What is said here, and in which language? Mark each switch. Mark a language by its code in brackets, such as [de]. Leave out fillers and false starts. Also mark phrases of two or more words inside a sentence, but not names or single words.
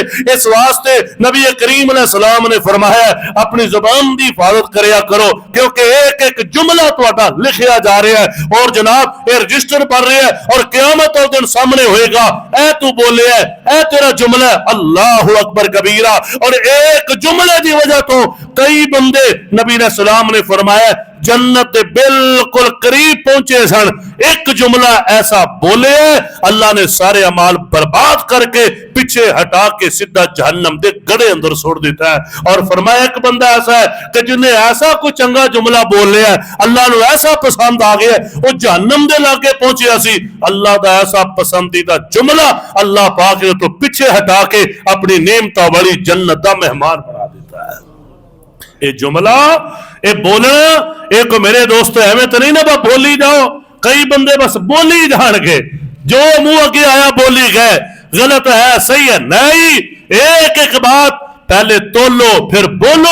[pa] اس واسطے نبی کریم [ar] علیہ السلام [pa] نے فرمایا اپنی زبان دی حفاظت کریا کرو کیونکہ ایک ایک جملہ تہاڈا لکھیا جا رہا ہے اور جناب یہ رجسٹر پڑھ رہا ہے اور قیامت والے دن سامنے ہوئے گا، اے تو بولے ہے، اے تیرا جملہ ہے، [ar] اللہ اکبر کبیرہ، [pa] اور ایک جملے دی وجہ تو کئی بندے نبی [ar] علیہ السلام [pa] نے فرمایا جنت دے بالکل قریب پہنچے سن، ایک جملہ ایسا بولے اللہ نے سارے اعمال برباد کر کے پیچھے ہٹا کے سیدھا جہنم دے گڑے اندر چھوڑ دیتا ہے۔ اور فرمایا ایک بندہ ایسا ہے کہ جنہیں ایسا کوئی چنگا جملہ بول لیا اللہ نے ایسا پسند آ گیا وہ جہنم دے لاگے پہنچیا سی، اللہ دا ایسا پسندیدہ جملہ اللہ پاک نے تو پیچھے ہٹا کے اپنی نعمتوں والی جنت دا مہمان بنا دیتا ہے۔ اے جملہ اے بولنا اے کو میرے دوست ایویں تو نہیں نا با بولی جاؤ، کئی بندے بس بولی جان گے، جو منہ اگے آیا بولی گئے، غلط ہے صحیح ہے نہیں، ایک ایک بات پہلے تولو پھر بولو۔